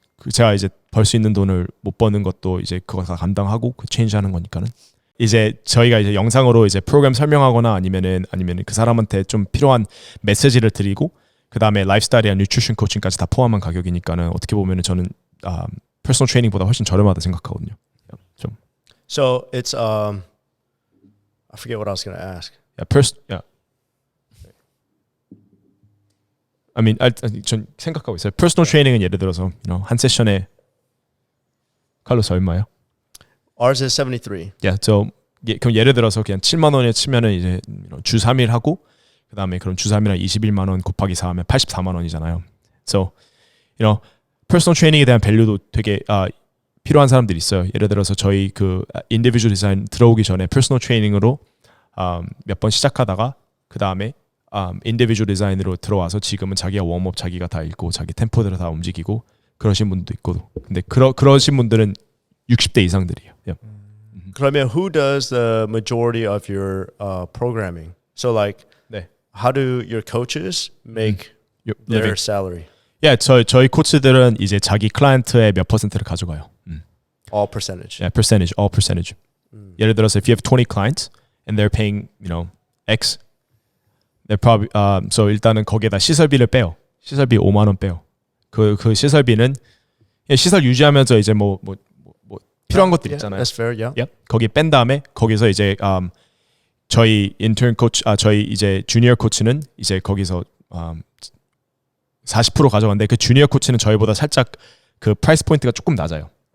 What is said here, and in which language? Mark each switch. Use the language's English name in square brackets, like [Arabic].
[Korean] 제가 이제 벌 수 있는 돈을 못 버는 것도 이제 그거 다 감당하고 그 체인지하는 거니까는 이제 저희가 이제 영상으로 이제 프로그램 설명하거나 아니면은 그 사람한테 좀 필요한 메시지를 드리고 그 다음에 라이프스타일이랑 뉴트리션 코칭까지 다 포함한 가격이니까는 어떻게 보면은 저는 퍼스널 트레이닝보다 훨씬 저렴하다 생각하거든요. 좀 [English] So it's I forget what I was going to ask. [Korean] I mean, 전 생각하고 있어요. 퍼스널 트레이닝은 예를 들어서 한 세션에 칼로스 얼마요? [English] Ours is 73. [Korean] 그럼 예를 들어서 그냥 7만 원에 치면은 이제 주 3일 하고 그다음에 그럼 주 3일이랑 21만 원 곱하기 4하면 84만 원이잖아요. So, 퍼스널 트레이닝에 대한 밸류도 되게 필요한 사람들이 있어요. 예를 들어서 저희 그 인디비주얼 디자인 들어오기 전에 퍼스널 트레이닝으로 몇 번 시작하다가 그다음에 인디비주얼 디자인으로 들어와서 지금은 자기가 웜업 자기가 다 읽고 자기 템포대로 다 움직이고 그러신 분도 있고 근데 그러신 분들은 60대 이상들이에요. [English] 그러면 who does the majority of your programming? So like [Korean] 네. [English] how do your coaches make their salary? [Korean] 저희 코치들은 이제 자기 클라이언트의 몇 %를 가져가요. [English] All percentage. all percentage. [Korean] 예를 들어서 [English] if you have 20 clients and they're paying, X, they're probably so [Korean] 일단은 거기에다 시설비를 빼요. 시설비 5만 원 빼요. 그 시설비는 시설 유지하면서 이제 뭐 필요한 것들 있잖아요. [English] That's fair. Yeah. [Korean] 거기 뺀 다음에 거기서 이제 저희 인턴 코치 저희 이제 주니어 코치는 이제 거기서 40% 가져갔는데 그 주니어 코치는 저희보다 살짝 그 프라이스 포인트가 조금 낮아요.